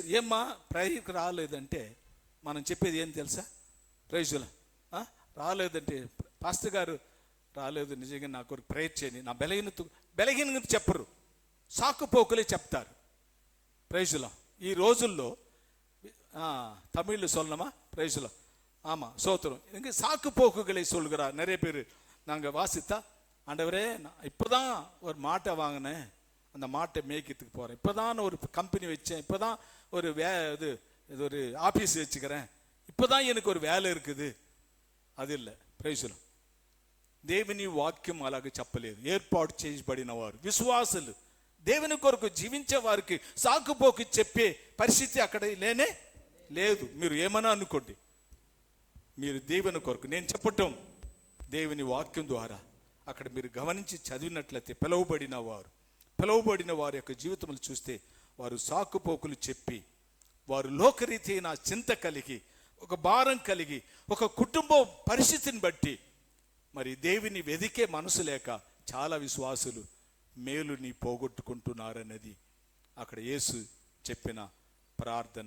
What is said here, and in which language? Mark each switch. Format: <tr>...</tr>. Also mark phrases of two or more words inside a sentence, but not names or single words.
<te>ఏమ్మా ప్రేయర్కి రాలేదంటే మనం చెప్పేది ఏం తెలుసా? ప్రైజుల రాలేదంటే పాస్టర్ గారు రాలేదు, నిజంగా నా కొరకు ప్రేయర్ చేయని, నా బలహీనత చెప్పరు, సాకుపోకులే చెప్తారు. ప్రైజుల ఈ రోజుల్లో</te> <ta>தமிழ்ல சொல்லணுமா? ప్రైజుల ஆமாம் சோத்திரம். இங்கே சாக்குப்போக்குகளை சொல்கிறா நிறைய பேர். நாங்கள் வாசித்தா, ஆண்டவரே இப்போதான் ஒரு மாட்டை வாங்கினேன், அந்த மாட்டை மேய்க்கிறதுக்கு போகிறேன், இப்போதான் ஒரு கம்பெனி வச்சேன், இப்போதான் ஒரு இது ஒரு ஆஃபீஸ் வச்சுக்கிறேன், இப்போதான் எனக்கு ஒரு వేల இருக்குது.</ta> <te>అది இல்லை. ప్రైజులం దేవుని వాక్యం అలాగే చెప్పలేదు. ఏర్పాటు చేయబడిన వారు, విశ్వాసులు, దేవుని కొరకు జీవించే వారికి సాకుపోకు చెప్పే పరిస్థితి అక్కడ లేనే లేదు. మీరు ఏమన్నా అనుకోండి, మీరు దేవుని కొరకు నేను చెప్పటం దేవుని వాక్యం ద్వారా అక్కడ మీరు గమనించి చదివినట్లయితే పిలువబడిన వారి యొక్క జీవితములు చూస్తే వారు సాకుపోకులు చెప్పి, వారు లోకరీతైన చింత కలిగి, ఒక భారం కలిగి, ఒక కుటుంబ పరిస్థితిని బట్టి మరి దేవుని వెదికే మనసు లేక చాలా విశ్వాసులు మేలుని పోగొట్టుకుంటున్నారన్నది అక్కడ యేసు చెప్పిన ప్రార్థన.</te>